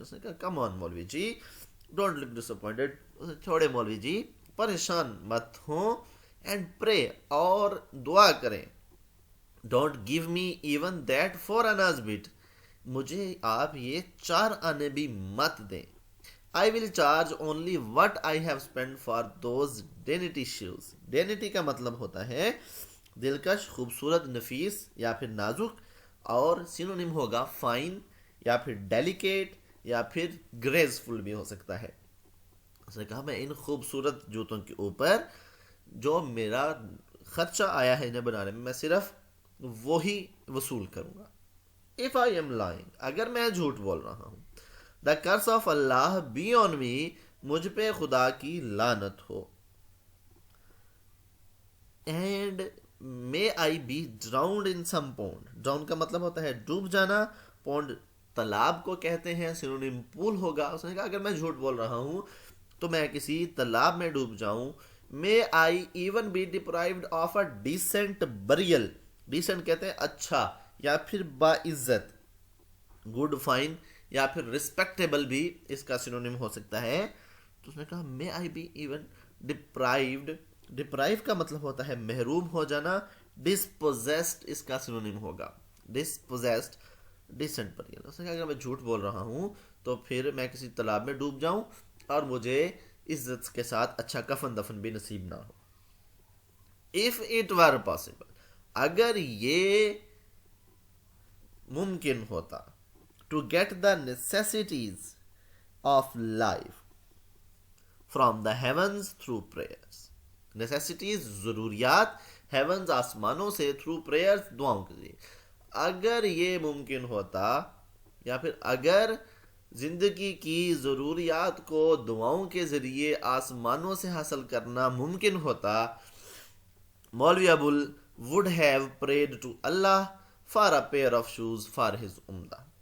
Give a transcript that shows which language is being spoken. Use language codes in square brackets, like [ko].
[ur] اس نے کہا [en] come on مولوی جی don't look disappointed, [ur] چھوڑے مولوی جی پریشان مت ہوں. [en] and pray, [ur] اور دعا کریں. [en] don't give me even that 4 annas but, [ur] مجھے آپ یہ 4 آنے بھی مت دیں. [en] I will charge only what I have spent for those dainty shoes. [ur] Dainty کا مطلب ہوتا ہے دلکش، خوبصورت، نفیس یا پھر نازک، اور سینونیم ہوگا فائن یا پھر ڈیلیکیٹ یا پھر گریسفل بھی ہو سکتا ہے. اس نے کہا میں ان خوبصورت جوتوں کے اوپر جو میرا خرچہ آیا ہے انہیں بنانے میں صرف وہی وصول کروں گا. [en] If I am lying، [ur] اگر میں جھوٹ بول رہا ہوں. [en] The curse of Allah be on me، [ur] مجھ پہ خدا کی لعنت ہو. [en] And may I be drowned in some pond. [ur] drown کا مطلب ہوتا ہے ڈوب جانا، پونڈ تالاب کو کہتے ہیں، سینونیم پول ہوگا. اس نے کہا اگر میں جھوٹ بول رہا ہوں تو میں کسی تالاب میں ڈوب جاؤں. May I even be deprived of a decent burial. decent کہتے ہیں اچھا یا پھر باعزت، گڈ، فائن یا پھر رسپیکٹیبل بھی اس کا سینونیم ہو سکتا ہے. تو اس نے کہا [en] May I be even deprived. [ur] ڈپرائیو کا مطلب ہوتا ہے محروم ہو جانا. ڈسپوزیسڈ اس کا سینونیم ہوگا ڈسپوزیسڈ، ڈیسنٹ پر. اس نے کہا اگر میں جھوٹ بول رہا ہوں تو پھر میں کسی تالاب میں ڈوب جاؤں اور مجھے عزت کے ساتھ اچھا کفن دفن بھی نصیب نہ ہو. [en] if it were possible, [ur] اگر یہ ممکن ہوتا، [en] to get the necessities of life from the heavens through prayers. [ur] necessities ضروریات، heavens آسمانوں سے، through prayers دعاؤں کے ذریعے. اگر یہ ممکن ہوتا یا پھر اگر زندگی کی ضروریات کو دعاؤں کے ذریعے آسمانوں سے حاصل کرنا ممکن ہوتا، مولوی ابول [en] would have prayed to Allah for a pair of shoes for his [ur] عمدہ.